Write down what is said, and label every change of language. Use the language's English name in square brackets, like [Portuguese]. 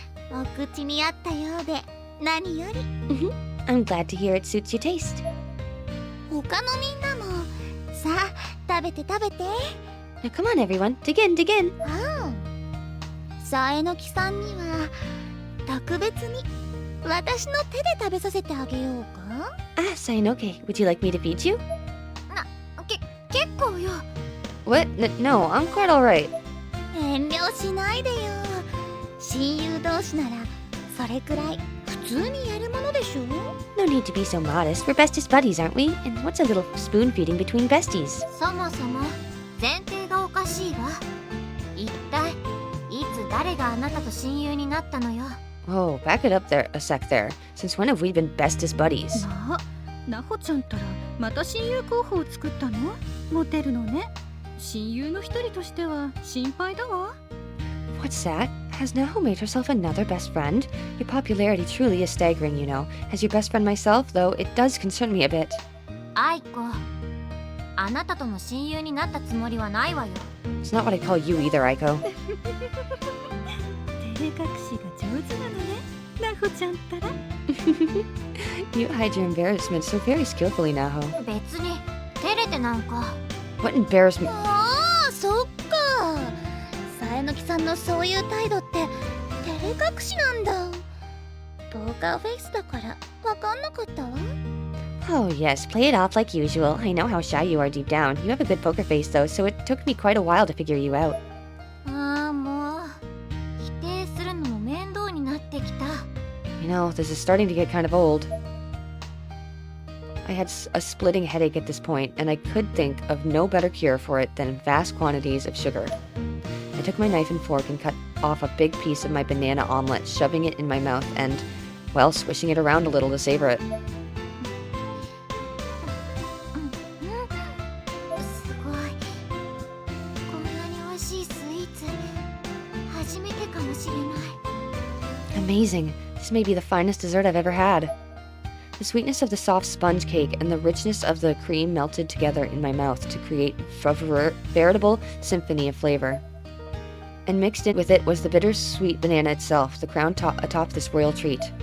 [Japanese] お口に合ったようで何より。 [English] I'm glad to hear it suits your taste. [Japanese] 他のみんなもさあ食べて食べて。 [English] Now come on, everyone. Dig in, dig in. [Japanese] さえのきさんには特別に私の手で食べさせてあげようか。 [English] Ah, Sainoke, would you like me to feed you? [Japanese] 結構よ。 [English] What? No, I'm quite alright. [Japanese] 遠慮しないでよ。親友同士ならそれくらい普通にやるものでしょ。 [English] No need to be so modest. We're bestest buddies, aren't we? And what's a little spoon feeding between besties? [Japanese] そもそも前提がおかしいわ。一体いつ誰があなたと親友になったのよ。 [English] Whoa, back it up there a sec there. Since when have we been bestest buddies? [Japanese] なほちゃんったらまた親友候補を作ったの？モテるのね。親友の一人としては心配だわ。 [English] What's that? Has Naho made herself another best friend? Your popularity truly is staggering, you know. As your best friend myself, though, it does concern me a bit. [Japanese] アイコ、あなたとの親友になったつもりはないわよ。 [English] It's not what I call you either, Aiko. [Japanese] 照れ隠しが上手なのね。なほちゃんったら。 [English] You hide your embarrassment so very skillfully, Naho. [Japanese] 別に照れてなんか。 [English] What embarrassment? [Japanese] ああ、そっか。さえのきさんのそういう態度って照れ隠しなんだ。ポーカーフェイスだからわかんなかったわ。 [English] Oh, yes, play it off like usual. I know how shy you are deep down. You have a good poker face, though, so it took me quite a while to figure you out. [Japanese] ああ、もう否定するのも面倒になってきた。 [English] You know, this is starting to get kind of old. I had a splitting headache at this point, and I could think of no better cure for it than vast quantities of sugar. I took my knife and fork and cut off a big piece of my banana omelet, shoving it in my mouth and, well, swishing it around a little to savor it. [Japanese] すごい。こんなに美味しいスイーツ初めてかもしれない。 [English] Amazing. This may be the finest dessert I've ever had. The sweetness of the soft sponge cake and the richness of the cream melted together in my mouth to create a veritable symphony of flavor. And mixed in with it was the bittersweet banana itself, the crown atop this royal treat.